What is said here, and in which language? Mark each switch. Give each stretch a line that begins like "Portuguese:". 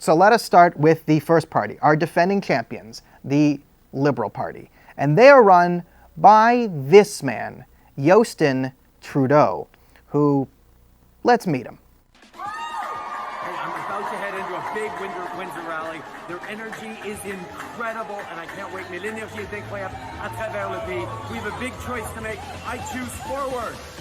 English: So let us start with the first party, our defending champions, the Liberal Party. And they are run by this man, Justin Trudeau, who, let's meet him. Hey, I'm about to head into a big Windsor rally. Their energy is incredible, and I can't wait.
French: Mais l'énergie est incroyable à travers le pays.
English: We have a big choice to make. I choose forward.